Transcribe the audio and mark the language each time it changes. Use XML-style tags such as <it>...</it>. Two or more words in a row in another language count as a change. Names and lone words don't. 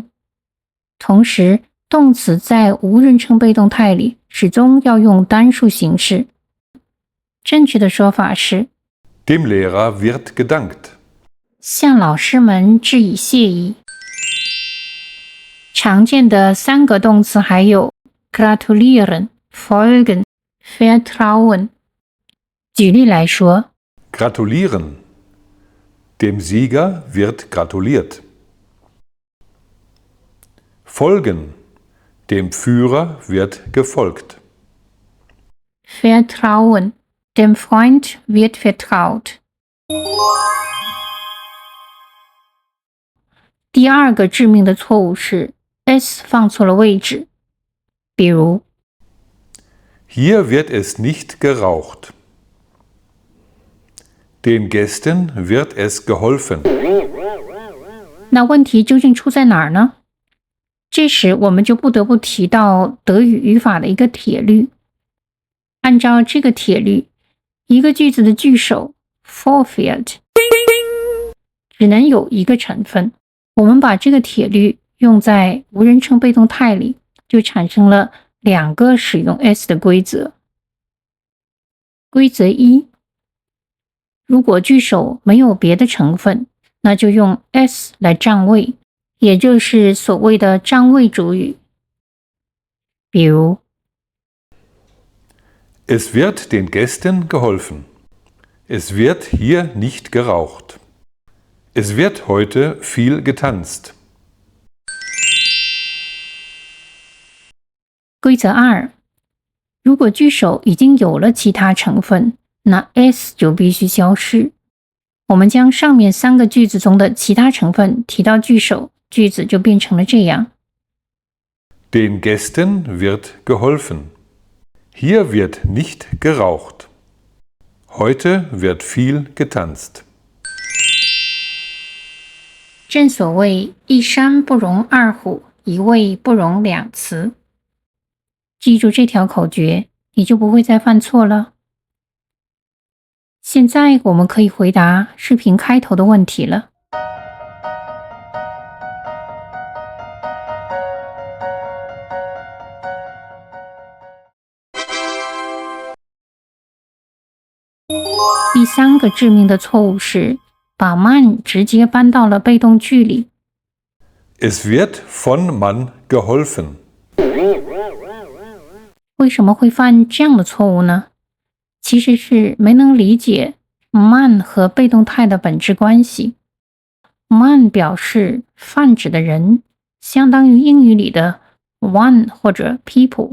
<zh>同时动词在无人称被动态里始终要用单数形式。正确的说法是</zh> <de>Dem Lehrer wird gedankt.</de> <zh>向老师们致以谢意。常见的3个动词还有</zh> <de>gratulieren, folgen, vertrauen。</de> <zh>举例来说，</zh> <de>Gratulieren. Dem Sieger wird gratuliert. Folgen. Dem Führer wird gefolgt. Vertrauen. Dem Freund wird vertraut。</de> <zh>第2个致命的错误是 s 放错了位置。比如</zh> <de>Hier wird es nicht geraucht. Den Gästen wird es geholfen.</de> <zh>那问题究竟出在哪儿呢？这时我们就不得不提到德语语法的一个铁律。按照这个铁律，一个句子的句首 Vorfeld 只能有一个成分。我们把这个铁律用在无人称被动态里，就产生了2个使用 s 的规则。规则1，如果句首没有别的成分，那就用 s 来占位，也就是所谓的占位主语。比如</zh> <de>Es wird den Gästen geholfen. Es wird hier nicht geraucht. Es wird heute viel getanzt.</de> <zh>规则2，如果句首已经有了其他成分，那 s 就必须消失。我们将上面3个句子中的其他成分提到句首，句子就变成了这样。</zh> <de>Den Gästen wird geholfen. Hier wird nicht geraucht. Heute wird viel getanzt.</de> <zh>正所谓一山不容二虎，一味不容两词。记住这条口诀，你就不会再犯错了。现在我们可以回答视频开头的问题了。第3个致命的错误是把 man 直接搬到了被动句里。</zh> <de>Es wird von Mann geholfen.</de> <zh>为什么会犯这样的错误呢？其实是没能理解 man 和被动态的本质关系。man 表示泛指的人，相当于英语里的 one 或者 people。</zh>